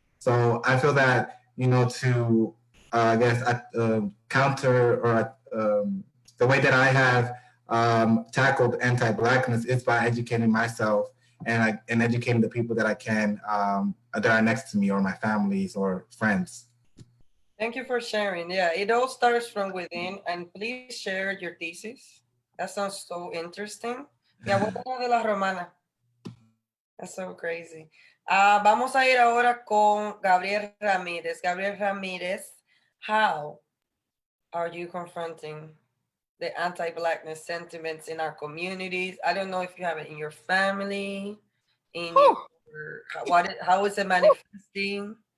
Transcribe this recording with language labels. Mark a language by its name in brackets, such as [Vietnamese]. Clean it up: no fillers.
[English] So I feel that, you know, to, I guess, counter or the way that I have tackled anti-Blackness is by educating myself and educating the people that I can that are next to me or my families or friends. Thank you for sharing. Yeah, it all starts from within, and please share your thesis. That sounds so interesting. [Spanish] Mi abuela de La Romana. [English] That's so crazy. [Spanish] Vamos a ir ahora con Gabriel Ramírez. [English] Gabriel Ramírez, how are you confronting the anti-Blackness sentiments in our communities? I don't know if you have it in your family, in your, how is it manifesting?